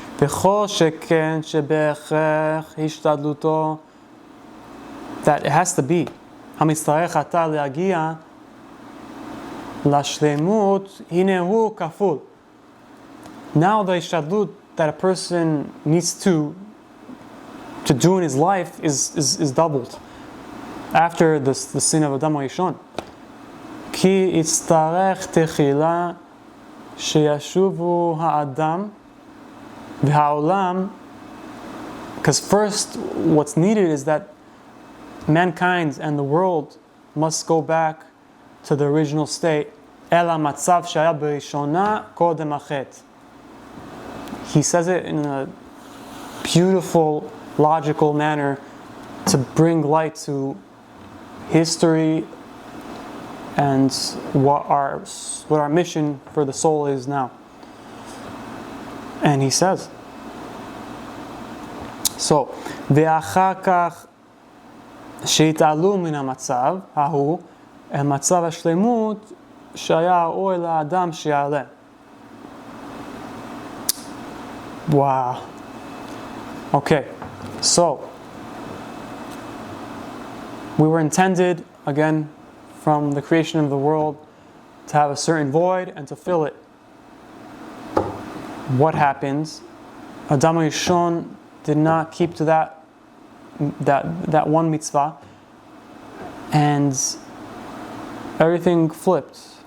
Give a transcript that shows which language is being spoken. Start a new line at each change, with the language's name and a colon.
Hebrew: וכל שכן שבהכרח השתדלותו,
English: that it has to be
Hebrew: המצטרך עתה להגיע לשלמות הנה הוא כפול.
English: Now the השתדלות that a person needs to do in his life is doubled after the sin of Adam HaRishon.
Hebrew: כי יצטרך תחילה שישובו האדם והעולם,
English: because first what's needed is that mankind and the world must go back to the original state.
Hebrew: אל המצב שהיה בראשונה קודם החטא.
English: He says it in a beautiful, logical manner to bring light to history and what our mission for the soul is now. And he says, so,
Hebrew: ואחר כך שהתעלו מן המצב ההוא אל מצב השלמות שהיה ראוי לאדם שיעלה.
English: Wow. Okay, so we were intended, again, from the creation of the world, to have a certain void and to fill it. What happens? Adam HaRishon did not keep to that one mitzvah, and everything flipped.